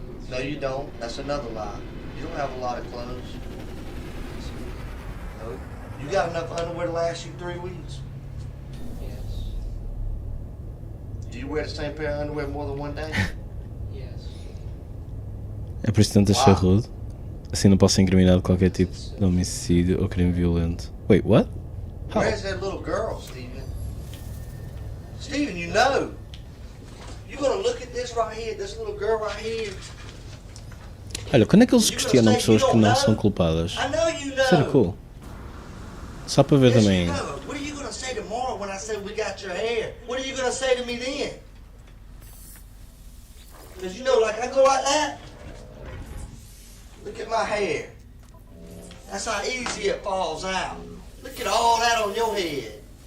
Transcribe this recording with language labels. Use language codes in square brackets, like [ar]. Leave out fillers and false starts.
[en] No, you don't. That's another lie. You don't have a lot of clothes. No. You got enough underwear to last you 3 weeks? Yes. Do you wear the same pair of underwear more than one day? Yes. [pt] É por isso que tentas ser rude? Assim não posso ser incriminado de qualquer tipo de homicídio ou crime violento. [en] Wait, what? How? Where's that little girl, Steven? Steven, you know. You're gonna look at this right here, this little girl right here. [pt] Olha, quando é que eles questionam pessoas que não são culpadas? [en] I know you know. [pt] Isso era cool. Só para ver [en] Yes, [pt] também. [en] you know. What are you gonna say tomorrow when I say we got your hair? What are you gonna say to me then? Because you know, like I go like that. Look at my hair. That's how easy it falls out. Look at all that on your head.